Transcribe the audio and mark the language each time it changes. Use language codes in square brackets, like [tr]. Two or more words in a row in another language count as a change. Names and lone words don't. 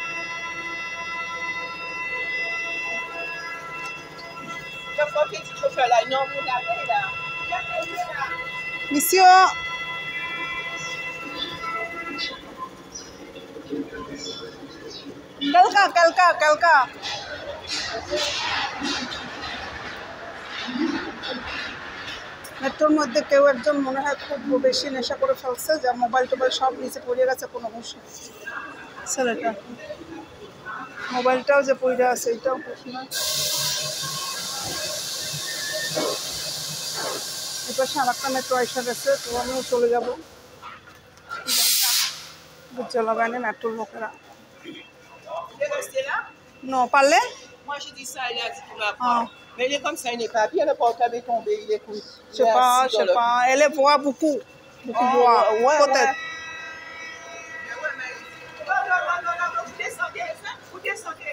[fr] Monsieur. Quelqu'un. [bn] মেট্রোর মধ্যে কেউ একজন মনে হয় খুব বেশি নেশা করে ফেলছে, যা মোবাইল টোবাইল সব নিচে পড়ে গেছে, কোনো হুঁশ নেই ছেলেটা। মোবাইলটাও যে পড়ে আছে এটাও হুঁশ না। এপাশে আর একটা মেট্রো এসে গেছে, তো আমিও চলে যাবো। বুঝতে লাগায় মেট্রোর লোকেরা। [fr] Non, parlez. Moi, j'ai dit ça, elle a dit qu'il va prendre. Mais il est comme ça, il n'est pas bien, le portable est tombé, il est couché. Je sais pas. Elle boit beaucoup. Boit. Ouais, peut-être. Mais ouais, mais... Non, vous descendez, vous descendez.